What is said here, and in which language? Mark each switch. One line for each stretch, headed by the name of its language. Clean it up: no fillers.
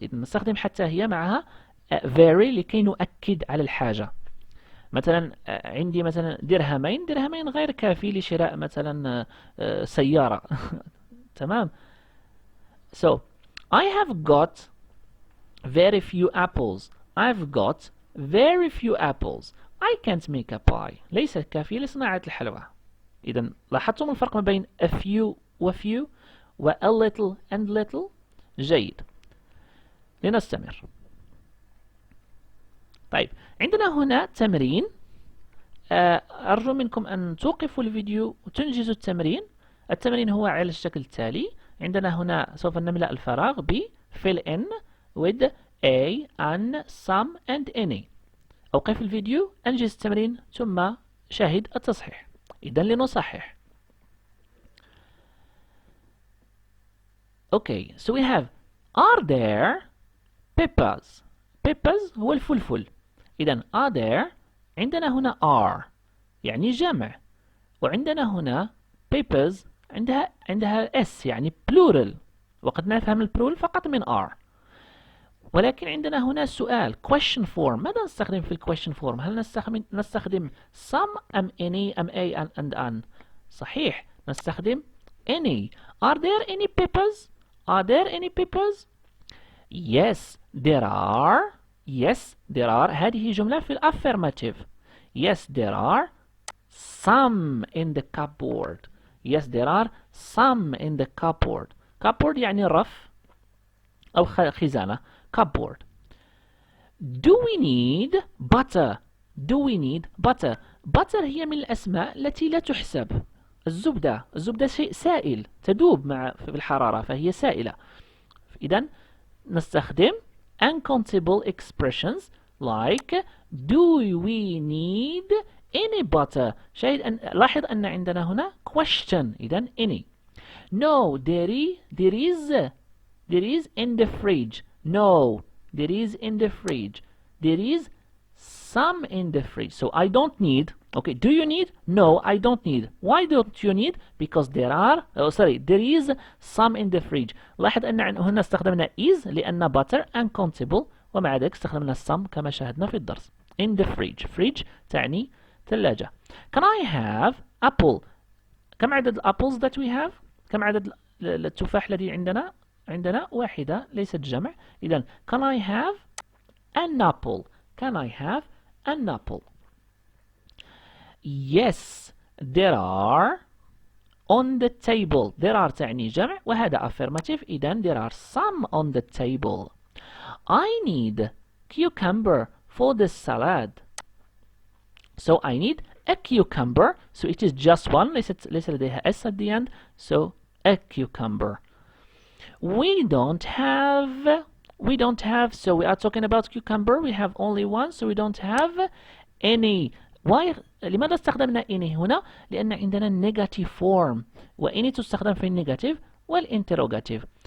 Arabic: إذا نستخدم حتى هي معها very لكي نؤكد على الحاجة. مثلا عندي مثلا درهمين غير كافي لشراء مثلا سيارة. تمام.
English: So I have got very few apples. I've got very few apples. I can't make a pie.
Arabic: ليس كافي لصناعة الحلوى. إذا لاحظتم الفرق ما بين a few و few و a little and little؟ جيد. لنستمر. طيب عندنا هنا تمرين. أرجو منكم أن توقفوا الفيديو وتنجزوا التمرين. التمرين هو على الشكل التالي. عندنا هنا سوف نملأ الفراغ ب
English: fill in with a, an, some and any.
Arabic: أوقف الفيديو، أنجز التمرين ثم شاهد التصحيح. إذن لنصحح.
English: Okay, so we have are there peppers.
Arabic: Peppers هو الفلفل. إذن are there عندنا هنا are يعني جمع، وعندنا هنا peppers عندها s يعني plural، وقد نفهم البلورال فقط من are. ولكن عندنا هنا سؤال question form. ماذا نستخدم في question form؟ هل نستخدم some أم any أم a and an؟ صحيح، نستخدم any.
English: Are there any peppers? Are there any peppers? Yes, there are. Yes, there are.
Arabic: هذه جملة في affirmative.
English: Yes, there are some in the cupboard. Yes, there are some in the cupboard.
Arabic: cupboard يعني رف أو خزانة.
English: cupboard. Do we need butter? Do we need butter?
Arabic: butter هي من الأسماء التي لا تحسب. الزبدة شيء سائل تذوب في الحرارة فهي سائلة. إذن نستخدم
English: uncountable expressions like do we need any butter.
Arabic: لاحظ أن عندنا هنا question. إذن any.
English: No, there is in the fridge. No, there is in the fridge. There is some in the fridge. So I don't need. Okay, do you need? No, I don't need. Why don't you need? Because there is some in the fridge.
Arabic: لاحظ أن هنا استخدمنا is لأن butter uncountable، ومع ذلك استخدمنا some كما شاهدنا في الدرس.
English: In the fridge.
Arabic: fridge تعني ثلاجة.
English: Can I have apple?
Arabic: كم عدد الأبلز
English: that we have؟
Arabic: كم عدد التفاح الذي عندنا؟ عندنا واحدة ليست جمع.
English: إذن can I have an apple? Can I have an apple? Yes, there are on the table. There are
Arabic: تعني جمع وهذا
English: affirmative. إذن there are some on the table. I need cucumber for the salad. So I need a cucumber. So it is just one.
Arabic: ليس لديها
English: s at the end. So a cucumber. We don't have. So we are talking about cucumber. We have only one. So we don't have any. Why?
Arabic: لماذا استخدمنا any هنا؟ لأن عندنا negative form، وany تستخدم في النيجاتيف والinterrogative.